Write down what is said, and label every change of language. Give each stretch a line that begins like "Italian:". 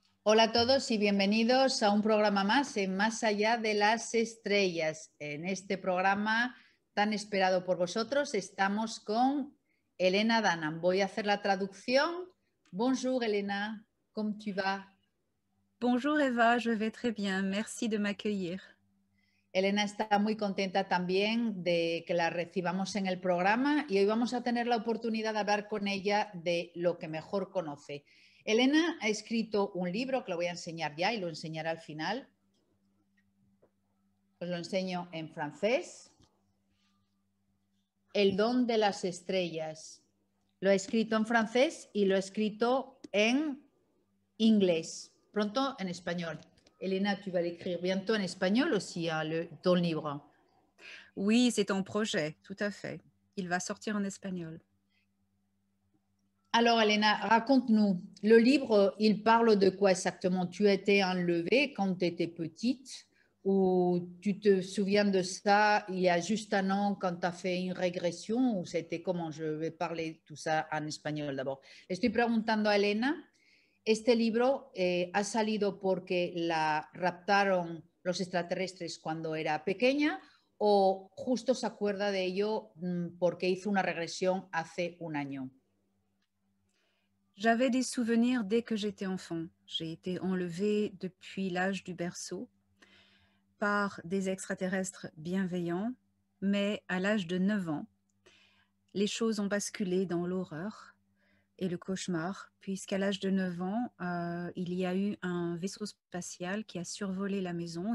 Spanish: Hola a todos y bienvenidos a un programa más en Más allá de las estrellas. En este programa tan esperado por vosotros estamos con Elena Danan. Voy a hacer la traducción.
French: Bonjour Elena,
Spanish: ¿cómo tu vas?
French: Bonjour Eva, je vais très bien, merci de m'accueillir.
Spanish: Elena está muy contenta también de que la recibamos en el programa y hoy vamos a tener la oportunidad de hablar con ella de lo que mejor conoce. Elena ha escrito un libro que lo voy a enseñar ya y lo enseñaré al final. Os lo enseño en francés. El don de las estrellas. Lo he escrito en francés y lo he escrito en inglés. Pronto en español.
French: Elena, tu vas l'écrire bientôt en espagnol aussi, ton livre. Oui, c'est en projet, tout à fait. Il va sortir en espagnol. Alors, Elena, raconte-nous. Le livre, il parle de quoi exactement? Tu as été enlevée quand tu étais petite ou tu te souviens de ça il y a juste un an quand tu as fait une régression ou c'était comment? Je vais parler tout ça en espagnol d'abord.
Spanish: Estoy preguntando a Elena, este libro ha salido porque la raptaron los extraterrestres cuando era pequeña o justo se acuerda de ello porque hizo una regresión hace un año.
French: J'avais des souvenirs dès que j'étais enfant. J'ai été enlevée depuis l'âge du berceau par des extraterrestres bienveillants, mais à l'âge de 9 ans, les choses ont basculé dans l'horreur et le cauchemar, puisqu'à l'âge de 9 ans, il y a eu un vaisseau spatial qui a survolé la maison.